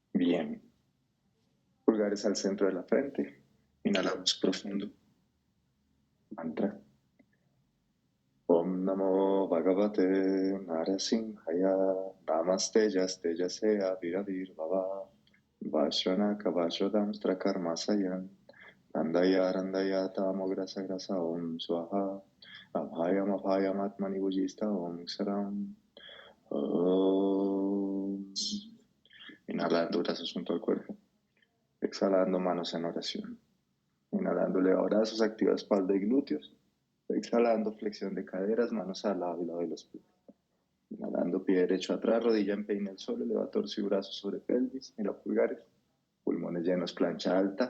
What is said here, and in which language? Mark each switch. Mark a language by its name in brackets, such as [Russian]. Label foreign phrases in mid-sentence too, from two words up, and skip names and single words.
[Spanish] Bien. Pulgares al centro de la frente. Inhalamos profundo. Mantra. [Sanskrit] Om Namo Bhagavate Narasimhaya Namaste Yaste Yasea Viradir Baba Vashrana Kavashradam Strakarmasayan Randaya Randaya Tamograsa Grasa Om Swaha Abhayam Abhayam Atmani Bujista Om Saram Om. [Spanish] Inhalando brazos junto al cuerpo. Exhalando manos en oración. Inhalando eleva brazos, activa espalda y glúteos. Exhalando flexión de caderas, manos al lado y lado de los pies. Inhalando pie derecho atrás, rodilla en peine al suelo, eleva torso y brazos sobre pelvis, mira pulgares, pulmones llenos, plancha alta.